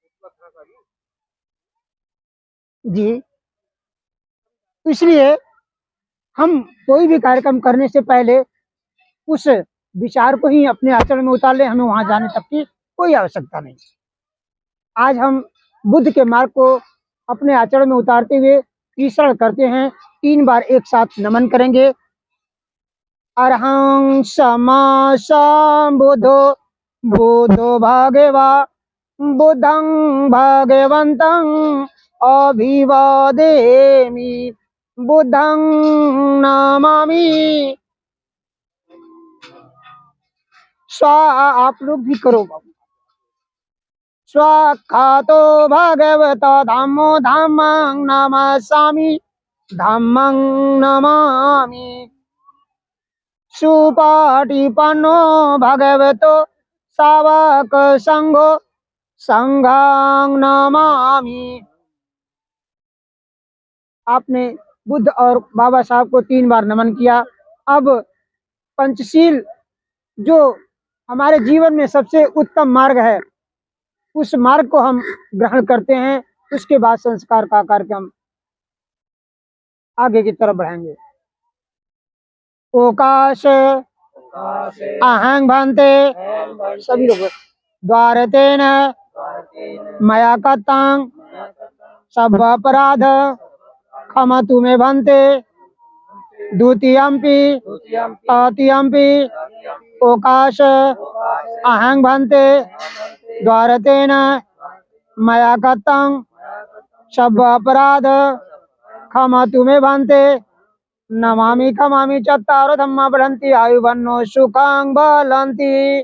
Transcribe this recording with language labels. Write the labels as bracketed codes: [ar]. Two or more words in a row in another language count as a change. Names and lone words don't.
[hi] जी, इसलिए हम कोई भी कार्यक्रम करने से पहले उस विचार को ही अपने आचरण में उतार ले, हमें वहां जाने तक की कोई आवश्यकता नहीं। आज हम बुद्ध के मार्ग को अपने आचरण में उतारते हुए तीसरण करते हैं। 3 बार एक साथ नमन करेंगे। [pi] अरहं सम्मा सम्बुद्धो बुद्धो भगवा बुद्धं भगवन्तं अभिवादेमि बुद्धं नमामि। [hi] आप लोग भी करो। [pi] स्वाख्यातो भगवतो धम्मो धम्मं नमामि धम्मं नमामि। सुपाटिपन्नो भगवतो सावक संघो संघं नमामि। [hi] आपने बुद्ध और बाबा साहब को 3 बार नमन किया। अब पंचशील जो हमारे जीवन में सबसे उत्तम मार्ग है, उस मार्ग को हम ग्रहण करते हैं। उसके बाद संस्कार का कार्यक्रम आगे की तरफ बढ़ाएंगे। [pi] ओकाश अहं भन्ते, [hi] सभी लोग [pi] द्वारतेन मया कृतं सब अपराध क्षमतु मे भन्ते द्वितीयम्पि तृतीयम्पि ओकाश अहं भन्ते द्वारतेन मया कृतं सब अपराध क्षमतु मे भन्ते नमामि खमामि चत्तारो धम्मा बढ़न्ति आयुवन्नो सुखं बलन्ति।